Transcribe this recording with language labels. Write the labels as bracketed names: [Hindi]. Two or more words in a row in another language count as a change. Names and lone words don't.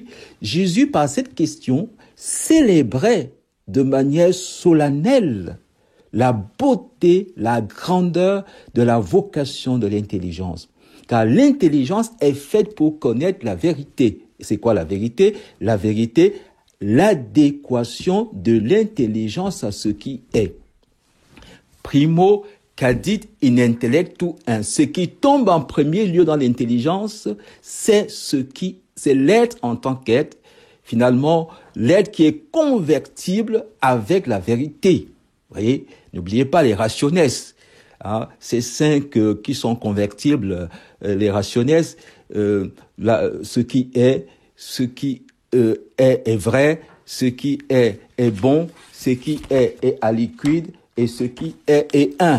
[French] Jésus, par cette question, célébrait de manière solennelle la beauté, la grandeur de la vocation de l'intelligence. Car l'intelligence est faite pour connaître la vérité. C'est quoi la vérité ? La vérité, l'adéquation de l'intelligence à ce qui est. [Latin] Primo cadit in intellectu un. [French] Ce qui tombe en premier lieu dans l'intelligence, c'est l'être en tant qu'être. Finalement, l'être qui est convertible avec la vérité. Vous voyez, n'oubliez pas les rationes. Ces 5 qui sont convertibles, les rationes, ce qui est vrai, ce qui est bon, ce qui est à liquide, et ce qui est un.